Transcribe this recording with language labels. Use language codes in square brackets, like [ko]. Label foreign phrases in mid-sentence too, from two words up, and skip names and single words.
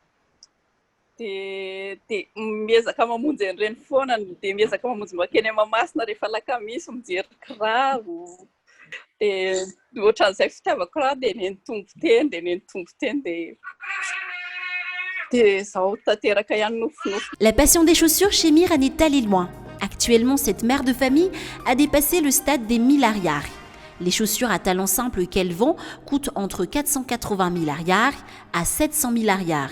[mg] dia miezaka mamonjy an'ireny foana dia miezaka mamonjy makeny Mahamasina rehefa alakamisy mijery kiraro. [fr] La passion des chaussures chez Miran est allée loin. Actuellement, cette mère de famille a dépassé le stade des 1000 ariary. Les chaussures à talons simples qu'elle vend coûtent entre 480 000 ariary à 700 000 ariary.